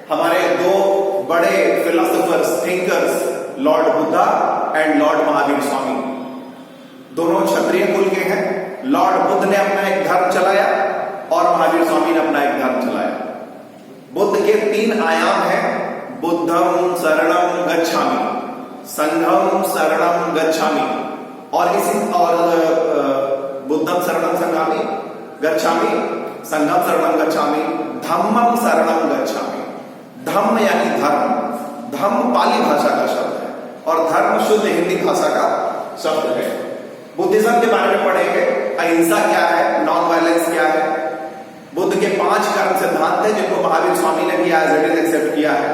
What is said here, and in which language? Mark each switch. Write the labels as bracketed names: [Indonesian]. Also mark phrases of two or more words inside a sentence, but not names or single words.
[Hindi] हमारे दो बड़े [English] philosophers, thinkers, [Hindi] लॉर्ड बुद्धा एंड लॉर्ड महावीर स्वामी, दोनों क्षत्रिय कुल के हैं। लॉर्ड बुद्ध ने अपना एक धर्म चलाया और महावीर स्वामी ने अपना एक धर्म चलाया। बुद्ध के 3 आयाम हैं, [Pali] बुद्धम शरणम गच्छामि, संघम शरणम गच्छामि, और बुद्धम शरणम संघामि गच्छामि, संघम शरणम गच्छामि, धम्मम शरणम गच्छामि। [Hindi] धम्म यानी धर्म, धम्म पाली भाषा का शब्द है और धर्म शुद्ध हिंदी भाषा का शब्द है। बुद्धिज्म के बारे में पढ़ेंगे, अहिंसा क्या है, [English] non violence [Hindi] क्या है। बुद्ध के 5 कर्म सिद्धांत थे जिनको महावीर स्वामी ने भी [English] as it is [Hindi] एक्सेप्ट किया है।